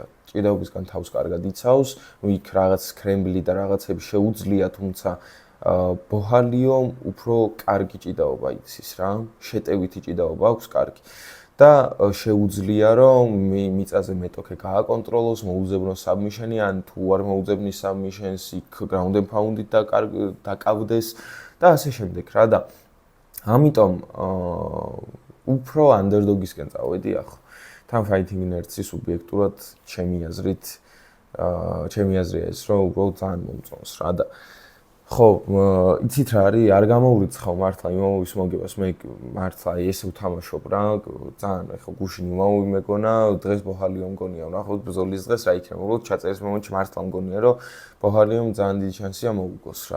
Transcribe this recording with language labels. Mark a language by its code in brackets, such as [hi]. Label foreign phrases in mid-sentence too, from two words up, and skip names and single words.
[ka] ჭიდაობისგან თავს კარგად იცავს, იქ რაღაც კრემბლი და რაღაცები შეუძლია, თუმცა ბოჰალიო უფრო კარგი ჭიდაობა იცის რა. შეტევითი ჭიდაობა აქვს კარგი. და შეუძლია რომ მიწაზე მეტოქე გააკონტროლოს, მოუძებნოს საბმიშენი, ან თუ არ მოუძებნის საბმიშენს, იქ [en] ground and pound- [ka] ით დაკავდეს და ასე შემდეგ რა და ამიტომ უფრო underdog-ისკენ წავედი ახლა. თან [en] fighting inerts- [ka] ი სუბიექტურად ჩემი აზრია ეს, რომ უბრალოდ ძალიან მომწონს რა და ხო, იცით რა არის, არ გამოვრიცხავ მართლა იმაოვის მოგებას, მე მართლა ესე ვთამაშობ რა, ძალიან ეხლა გუშინ იმაოვი მეგონა, დღეს ბოჰალიო მგონია, ნახოთ ბრძოლის დღეს რა იქნება, უბრალოდ ჩაწერის მომენტში მართლა მგონია, რომ ბოჰალიომ ძალიან დიდი შანსია მოუგოს რა.